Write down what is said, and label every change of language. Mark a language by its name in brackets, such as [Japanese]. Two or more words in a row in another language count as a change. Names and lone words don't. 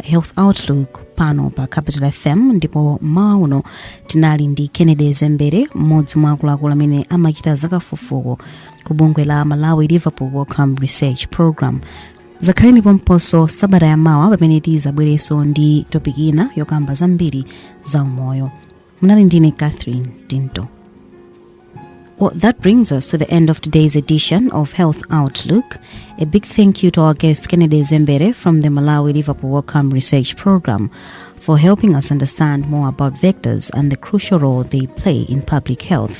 [Nyanja] Health Outlook pano pa Capital FM, ndipo mmawa uno tinali ndi Kennedy Zembere, mmodzi mwa akuluakulu amene amachita zakafufuko ku bungwe la Malawi Liverpool Wellcome Research Program. Zakhaleni pomponso sabata ya mawa pamene tizabwerenso ndi topic ina yokamba zambiri za umoyo. Munali ndine Catherine Tinto. [English] Well, that brings us to the end of today's edition of Health Outlook. A big thank you to our guest Kennedy Zembere from the Malawi Liverpool Wellcome Research Program for helping us understand more about vectors and the crucial role they play in public health.